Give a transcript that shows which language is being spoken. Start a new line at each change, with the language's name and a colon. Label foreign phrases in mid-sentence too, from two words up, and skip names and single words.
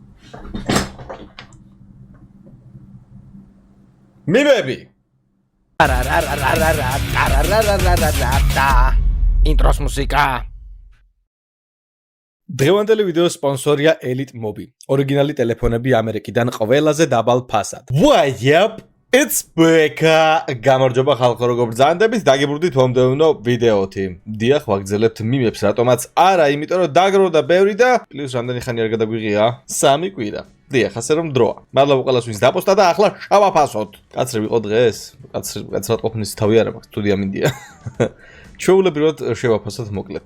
Georgian: მიმები ინტროს მუსიკა დღევანდელი ვიდეოს სპონსორია Elite Mobi. ორიგინალი ტელეფონები ამერიკიდან ყველაზე დაბალ ფასად.
English: Yep, it's back.
Georgian: გამარჯობა ხალხო, როგორ ბრძანდებით, დაგიბრუნდით მომდევნო ვიდეოთი. დიახ, ვაგრძელებთ მიმებს, რატომაც არა, იმიტომ რომ დაგროვდა ბევრი და პლუს რამდენი ხანი არ გადაგვიღია? 3 კვირა. დიახ, ასე რომ დროა. მადლობა ყველას, ვინც დაპოსტა და ახლა შავაფასოთ. კაცრი ვიყო დღეს? კაცრად ყოფნის თავი არ მაქვს, სტუდია მინდია. ჩვეულებრივად შევაფასოთ მოკლედ.